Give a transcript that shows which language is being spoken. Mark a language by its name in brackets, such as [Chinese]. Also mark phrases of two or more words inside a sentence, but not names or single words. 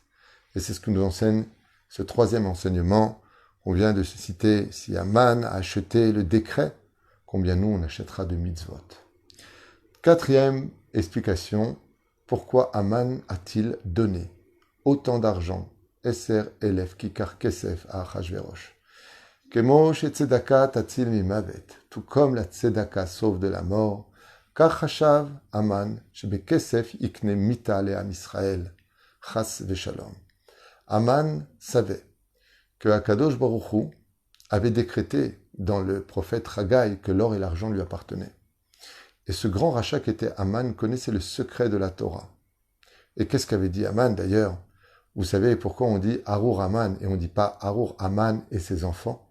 [French] Et c'est ce que nous enseigne ce troisième enseignement qu'on vient de citer. Si Aman a acheté le décret, combien nous on achètera de mitzvot. Quatrième explication, pourquoi Aman a-t-il donné autant d'argent, [Hebrew] עשר אלף ככר כסף à Achashverosh. כמו שצדקה תציל ממוות, [French] tout comme la tzedaka sauve de la mort, [Hebrew] כך חשב המן שבכסף יקנה מיתה לעם ישראל, חס ושלום. [French] Aman savait que [Hebrew] הקדוש ברוך הוא [French] avait décrété dans le prophète Haggai que l'or et l'argent lui appartenaient. Et ce grand rachat qu'était Aman connaissait le secret de la Torah. Et qu'est-ce qu'avait dit Aman d'ailleurs? Vous savez pourquoi on dit Arur Aman et on ne dit pas Arur Aman et ses enfants?